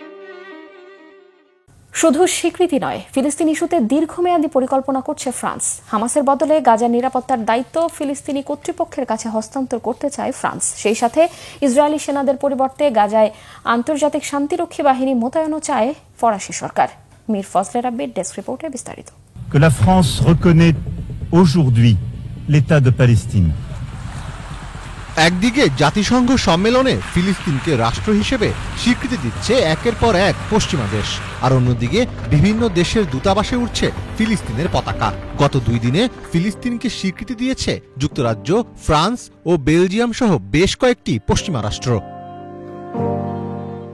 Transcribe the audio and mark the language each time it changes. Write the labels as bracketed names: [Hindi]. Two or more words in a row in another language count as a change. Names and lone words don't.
[Bangla] শুধু স্বীকৃতি নয়, ফিলিস্তিন ইস্যুতে দীর্ঘমেয়াদী পরিকল্পনা করছে ফ্রান্স। হামাসের বদলে গাজার নিরাপত্তার দায়িত্ব ফিলিস্তিনি কর্তৃপক্ষের কাছে হস্তান্তর করতে চায় ফ্রান্স। সেই সাথে ইসরায়েলি সেনাদের পরিবর্তে গাজায় আন্তর্জাতিক শান্তিরক্ষী বাহিনী মোতায়েনও চায় ফরাসি সরকার। মীর ফজলে রাব্বির ডেস্ক রিপোর্টে বিস্তারিত। [French] Que la France reconnaît aujourd'hui l'État de Palestine. [Bangla] একদিকে জাতিসংঘ সম্মেলনে ফিলিস্তিনকে রাষ্ট্র হিসেবে স্বীকৃতি দিচ্ছে একের পর এক পশ্চিমা দেশ, আর অন্যদিকে বিভিন্ন দেশের দূতাবাসে উঠছে ফিলিস্তিনের পতাকা। গত 2 দিনে ফিলিস্তিনকে স্বীকৃতি দিয়েছে যুক্তরাজ্য, ফ্রান্স ও বেলজিয়াম সহ বেশ কয়েকটি পশ্চিমা রাষ্ট্র।